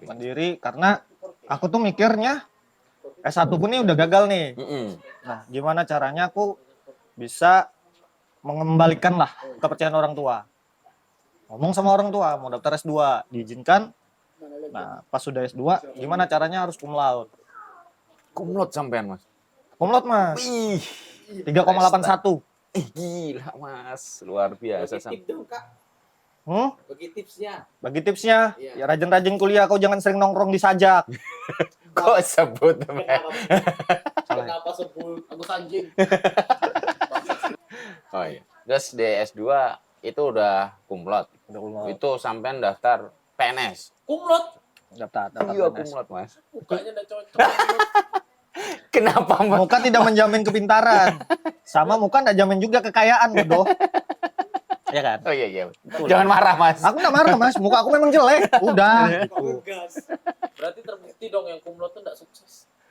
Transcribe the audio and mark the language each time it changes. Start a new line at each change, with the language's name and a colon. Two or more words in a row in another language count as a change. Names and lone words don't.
Indonesian: Mandiri karena aku tuh mikirnya S1 pun ini udah gagal nih. Nah, gimana caranya aku bisa mengembalikan lah kepercayaan orang tua. Ngomong sama orang tua, mau daftar S2, diizinkan. Nah, pas sudah S2, gimana caranya harus
Latin: cum laude. Cum laude
Indonesian: sampean Mas.
Latin: Cum laude Mas,
Indonesian: Ih, 3,81. gila Mas, luar biasa. Bagi tips dong, Kak. Bagi tipsnya. Bagi tipsnya, Iya. ya rajin-rajin kuliah, kau jangan sering nongkrong di sajak. Kok sebut Kenapa sebut Agus anjing? Oh iya. Terus di S2 itu udah
Latin: cum laude.
Indonesian: Udah
Latin: cum laude.
Indonesian: Itu sampean daftar PNS. Kumlot. Daftar Iya, PNS.
Latin: cum laude Mas.
Indonesian: Mukanya udah cocok. Kenapa Mas? Muka tidak menjamin kepintaran. Sama muka tidak jamin juga kekayaan, bodoh. Ya kan? Oh iya. Jangan marah Mas. Aku nggak marah, Mas. Muka aku memang jelek. Udah. Gitu. Berarti terbukti dong yang kumlot tuh enggak sukses.